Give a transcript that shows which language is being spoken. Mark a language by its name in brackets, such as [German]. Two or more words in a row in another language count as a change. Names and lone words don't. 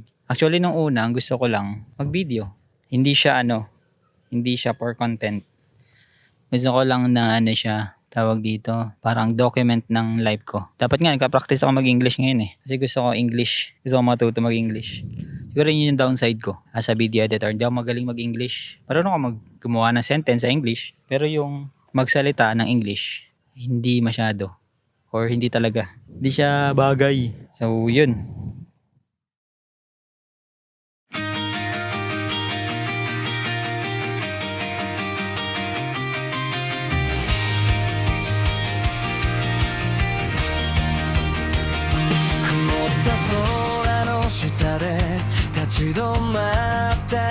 [Filipino] Actually, nung una, ang gusto ko lang, mag-video. Hindi siya for content. Gusto ko lang na siya, tawag dito, parang document ng life ko. Dapat nga, nagka-practice ako mag-English ngayon Kasi gusto ko English. Gusto ko matuto mag-English. Siguro yun yung downside ko [English] as a video editor. [Filipino] Hindi ako magaling mag-English. Marunong ako gumawa ng sentence sa English. Pero yung magsalita ng English, hindi masyado. Or hindi talaga. Hindi siya bagay. So, yun. [Japanese] 空の下で立ち止まった